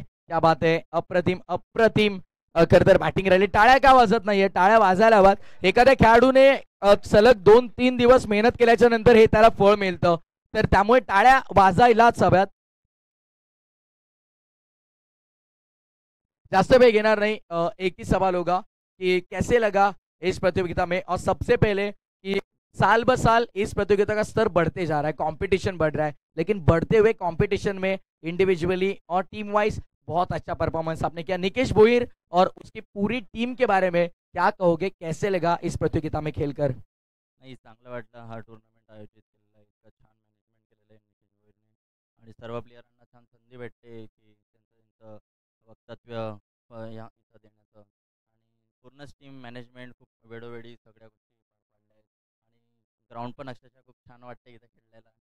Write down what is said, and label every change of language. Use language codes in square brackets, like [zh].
[hi] क्या बात [mr] आहे, अप्रतिम अप्रतिम. खरं तर बॅटिंग राहिली. टाळ्या का वाजत नाहीये? टाळ्या वाजायला हव्यात. एखाद्या खेळाडूने सलग 2-3 दिवस मेहनत केल्याच्या नंतर हे त्याला फळ मिळतं, तर त्यामुळे टाळ्या वाजायलाच हव्यात. जास्त वेळ घेणार नहीं. [hi] एक ही सवाल होगा कि कैसे लगा इस प्रतियोगिता में, और सबसे पहले कि साल ब साल इस प्रतियोगिता का स्तर बढ़ते जा रहा है, कंपटीशन बढ़ रहा है, लेकिन बढ़ते हुए कंपटीशन में इंडिविजुअली और टीम वाइज बहुत अच्छा परफॉर्मेंस आपने किया. निकेश भोईर और उसकी पूरी टीम के बारे में क्या कहोगे, कैसे लगा इस प्रतियोगिता में खेलकर? [mr] नाही, चांगलं वाटलं. हा टूर्नामेंट आयोजित केलेला आहे, इतकं छान मॅनेजमेंट केलेलं आहे निकेश भोईरने आणि सर्व प्लेयरांना छान संधी भेटते की त्यांचं वक्तव्य या इथं देण्याचं. आणि पूर्णच टीम मॅनेजमेंट खूप वेळोवेळी सगळ्या गोष्टी पार पाडल्या आहेत आणि ग्राउंड पण अक्षरशः खूप छान वाटतं इथं खेळायला.